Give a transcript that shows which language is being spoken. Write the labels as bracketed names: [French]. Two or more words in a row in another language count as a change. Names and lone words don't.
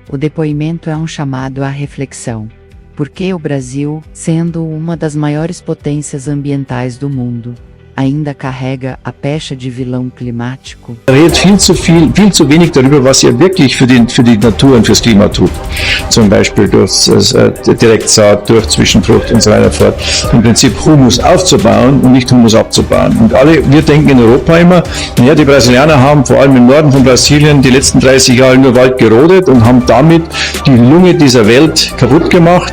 [Portuguese] O depoimento é um chamado à reflexão. Por que o Brasil, sendo uma das maiores potências ambientais do mundo, ainda carrega a pecha de vilão climático? [German] Redet viel zu wenig darüber, was er wirklich für die Natur und fürs Klima tut. Zum Beispiel durch Direktsaat, durch Zwischenfrucht und so weiter fort. Im Prinzip Humus aufzubauen und nicht Humus abzubauen. Und wir denken in Europa immer, naja, die Brasilianer haben vor allem im Norden von Brasilien die letzten 30 Jahre nur Wald gerodet und haben damit die Lunge dieser Welt kaputt gemacht.